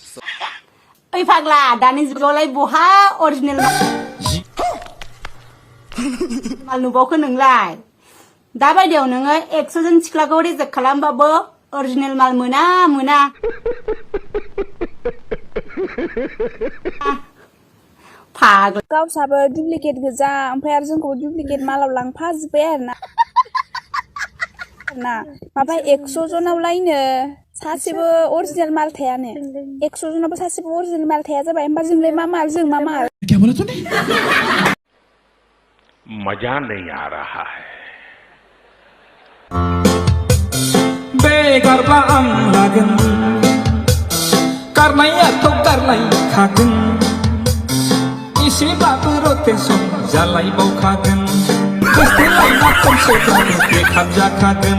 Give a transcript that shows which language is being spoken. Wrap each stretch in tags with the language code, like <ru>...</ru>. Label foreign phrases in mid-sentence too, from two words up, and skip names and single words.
<brx>ओइ फाग्ला दानि जुगावलाय बहा अरिजिनेल माल नुबावखो नोंलाय दा बायदियाव नोङो 100 जन सिख्लाखौ रिजेक्ट खालामबाबो अरिजिनेल माल मोना फाग्ला गावसाबो डुप्लिकेट गोजा ओमफ्राय आरो जोंखौ डुप्लिकेट मालाव लांफाजोब्बाय आरोना माबा 100 जनावलायनो सासेबो अरिजिनेल माल थायानो 100 जनावबो सासेबो अरिजिनेल माल थाया जाबाय होमबा जोंलाय मा माल जों मा माल</brx> <hi>क्या बोला तूने? मजा नहीं आ रहा है।</hi> <brx>बेगारबा आं लागोन गारनायाथ' गारलायखागोन एसेबाबो रटेसन जालायबावखागोन गोसथोलायना खनसेब्लाबो बेखार जाखागोन</brx>